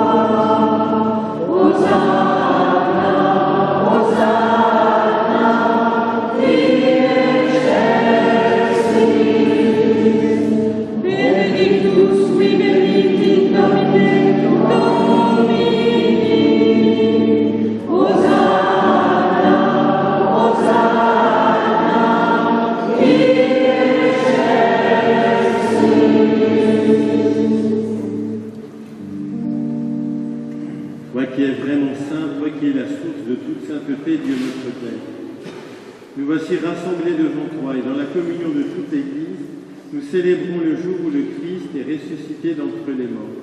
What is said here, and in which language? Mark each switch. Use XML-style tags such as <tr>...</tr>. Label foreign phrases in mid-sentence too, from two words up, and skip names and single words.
<la>Hosanna, Hosanna, in excelsis. Benedictus qui venit in nomine Domini. Hosanna, Hosanna, in</la> <fr>Toi qui es vraiment saint, toi qui es la source de toute sainteté, Dieu notre Père, nous voici rassemblés devant toi et dans la communion de toute l'Église, nous célébrons le jour où le Christ est ressuscité d'entre les morts.</fr>